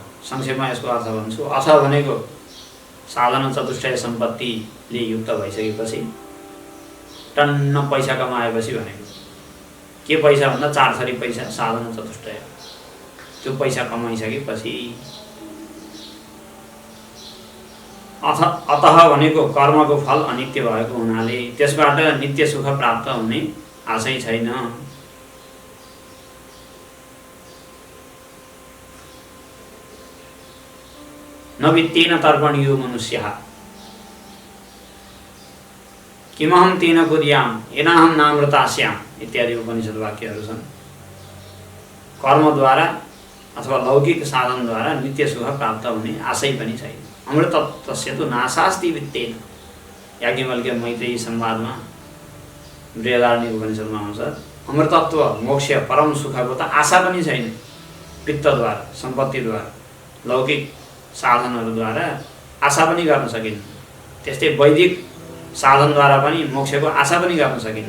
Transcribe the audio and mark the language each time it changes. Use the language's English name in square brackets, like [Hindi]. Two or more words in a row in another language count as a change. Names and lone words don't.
[Nepali] संक्षेपमा यसको अर्थ भन्छु। अथ भनेको साधन चतुष्टय सम्पत्तिले युक्त भइसकेपछि टन्न पैसा कमाएपछि भनेको के पैसा भन्दा 4 थरी पैसा साधन चतुष्टय। त्यो पैसा कमाइसकेपछि अतः भनेको कर्मको फल अनित्य भएको हुनाले त्यसबाट नित्य सुख प्राप्त हुने आशै छैन। [Sanskrit] नवित्तेन तर्पणीयो मनुष्यः किमहं तेन कुर्याम येनाहं नामृतास्याम् [Nepali] इत्यादि उपनिषद वाक्यहरू छन्। कर्मद्वारा अथवा लौकिक साधनद्वारा नित्य सुख प्राप्त हुने आशै पनि छैन। [Sanskrit] अमृतत्वस्य तु नाशास्ति वित्तेन। [Nepali] याज्ञवल्क्य मैत्रेयी संवादमा बृहदारण्यक उपनिषदमा आउँछ अमृतत्व मोक्ष परम सुखको त आशा पनि छैन। वित्तद्वारा सम्पत्तिद्वारा लौकिक साधनहरूद्वारा आशा पनि गर्न सकिन्न। त्यस्तै वैदिक साधनद्वारा पनि मोक्षको आशा पनि गर्न सकिन्न।